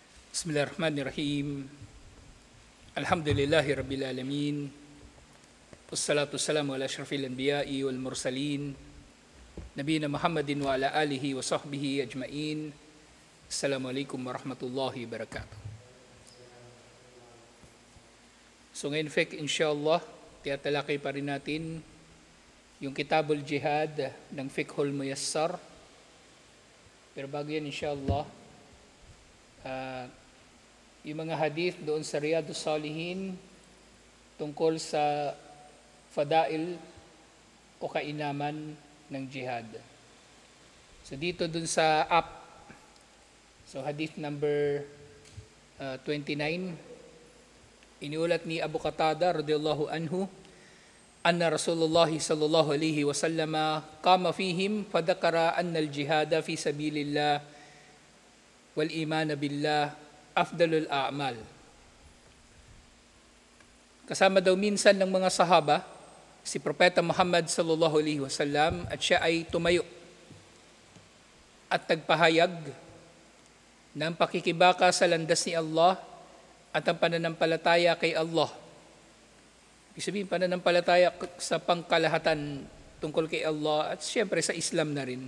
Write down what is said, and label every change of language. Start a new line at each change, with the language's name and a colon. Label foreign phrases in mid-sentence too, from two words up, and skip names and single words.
Arabic: بسم الله الرحمن الرحيم. الحمد لله رب العالمين. والصلاة والسلام على أشرف الأنبياء والمرسلين. نبينا محمد وعلى آله وصحبه أجمعين. السلام عليكم ورحمة الله وبركاته.
Filipino: So ngayon, inshallah, tiyatalakay pa rin natin yung Kitabul Jihad ng Fiqhul Muyassar. Pero bago yan, inshallah, yung mga hadith doon sa Riyadus Salihin tungkol sa fadail o kainaman ng jihad. So dito doon sa app, so hadith number 29, iniulat ni Abu Qatada
Arabic: رضي الله عنه أن رسول الله صلى الله عليه وسلم قام فيهم فذكر أن الجهاد في سبيل الله والإيمان بالله أفضل الأعمال.
Filipino: Kasama daw minsan ng mga sahaba si Propeta Muhammad
Arabic: صلى الله عليه وسلم
Filipino: at siya ay tumayo at nagpahayag ng pakikibaka sa landas ni Allah at ang pananampalataya kay Allah. Ibig sabihin, pananampalataya sa pangkalahatan tungkol kay Allah at siyempre sa Islam na rin.